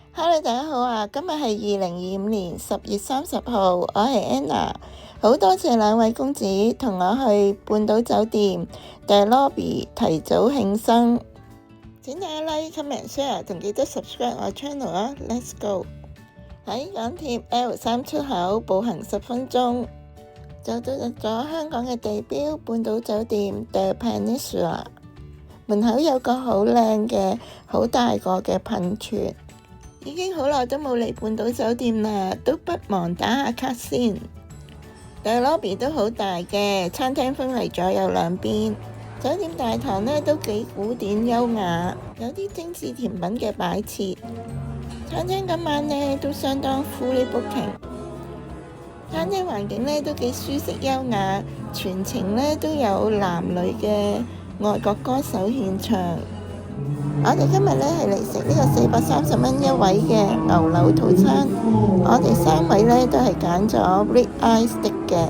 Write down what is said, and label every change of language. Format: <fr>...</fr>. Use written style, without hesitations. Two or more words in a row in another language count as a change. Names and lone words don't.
<yue>Hello，大家好啊！今日係2025年10月30號，我係 Anna， 好多謝兩位公子同我去半島酒店 The Lobby 提早慶生，請大家</yue> <en>like、comment、share</en> <yue>同記得 subscribe 我 channel 啊 ！</yue> <en>Let's go！</en> <yue>喺港鐵 L3 出口步行10分鐘，就到入咗香港嘅地標半島酒店 The Peninsula，門口有個好靚嘅、好大個嘅噴泉。已經好耐都冇嚟半島酒店啦，都不忘打下卡先。The Lobby 都好大嘅，餐廳分為左右兩邊。酒店大堂呢都幾古典優雅，有啲精緻甜品嘅擺設。餐廳今晚呢都相當</yue> <en>fully booking。</en> <yue>餐廳環境呢都幾舒適優雅，全程呢都有男女嘅外國歌手獻唱。我哋今日呢係嚟食呢個430蚊一位嘅牛柳套餐，我哋3位呢都係揀咗</yue> <en>Rib Eye Steak</en> <yue>嘅。</yue>